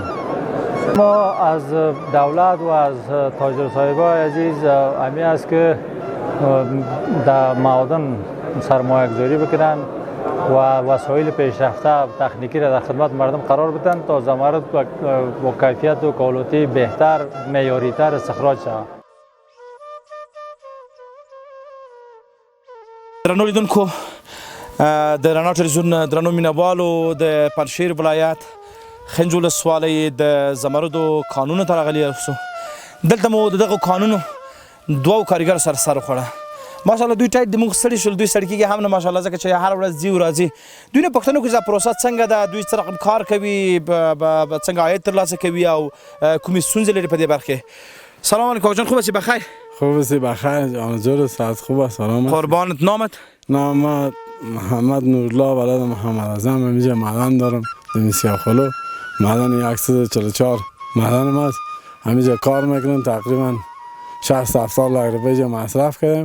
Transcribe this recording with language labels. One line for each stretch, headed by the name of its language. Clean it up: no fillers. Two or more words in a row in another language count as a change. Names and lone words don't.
Persian: ما از دولت و از تاجر صاحبای عزیز امی است که در معادن سرمایه گذاری بکنن و وسایل پیشرفته تکنیکی را در خدمت مردم قرار بدن تا زمرد با کیفیت و کوالتی بهتر معیاری‌تر استخراج شود.
Pashto: درنو لیدونکو د رڼا ټلویزیون درنو مینوالو د پنجشیر ولایت خنج ولسوالۍ د زمردو کانونو ته راغلي یاستو. دلته مو د دغو کانونو دوو کاریګر سره سر وخوړه. ماشاءالله دوی ټایټ د موږ ستړي شول، دوی ستړي کېږي هم نه ماشاءالله ځکه چې هر ورځ ځي او راځي. دوی نه پوښتنه وکړي چې دا پروسه څنګه ده، دوی څه رقم کار کوي، څنګه عاید ترلاسه کوي او کومې ستونزې لري په دې برخه کې.
Persian: سلام علیکم جان، خوب هستی؟ بخیر؟ خوب هستی؟ بخیر جان، جور ساعت خوب است. سلام. قربانت. نامت؟ نام محمد نورالله ولد محمد اعظم. اینجا معدن دارم در سیاخلو، معدن 144 معدنم است. همینجا کار میکنم، تقریبا 60-70 لاک روپیه اینجا مصرف کردم.